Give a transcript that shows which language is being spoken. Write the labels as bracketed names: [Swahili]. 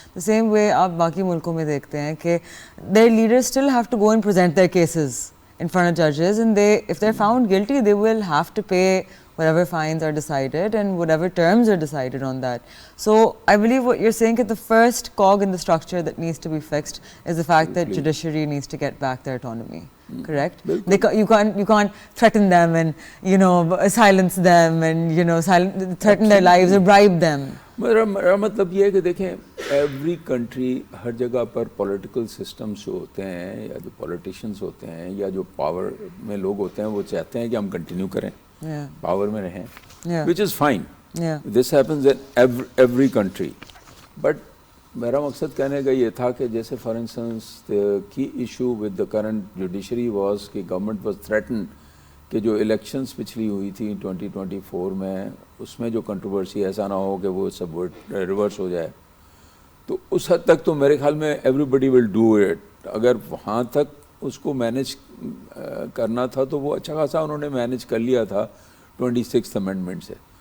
[English] The same way [Urdu] آپ باقی ملکوں میں دیکھتے ہیں کہ [English] their leaders still have to go and present their cases in front of judges, and if they're found guilty, they will have to pay whatever fines are decided and whatever terms are decided on that. So I believe what you're saying is the first cog in the structure that needs to be fixed is the fact that judiciary needs to get back their autonomy. Correct? You can't threaten them and silence them and threaten their lives or bribe them. [Urdu] میرا مطلب یہ ہے کہ دیکھیں every country ہر جگہ پر political systems جو ہوتے ہیں یا جو پولیٹیشینس ہوتے ہیں یا جو پاور میں لوگ ہوتے ہیں وہ چاہتے ہیں کہ ہم کنٹینیو کریں, پاور میں رہیں, [English] which is fine. This happens in every country. But [Urdu] میرا مقصد کہنے کا یہ تھا کہ جیسے [English] for instance the key issue with the current judiciary was کہ government was threatened [Urdu] کہ جو الیکشنز پچھلی ہوئی تھی 2024 میں, اس میں جو کنٹروورسی ایسا نہ ہو کہ وہ سب ریورس ہو جائے, تو اس حد تک تو میرے خیال میں [English] Everybody will do it. [Urdu] اگر وہاں تک اس کو مینیج کرنا تھا تو وہ اچھا خاصا انہوں نے مینیج کر لیا تھا 26th امینڈمنٹ سے.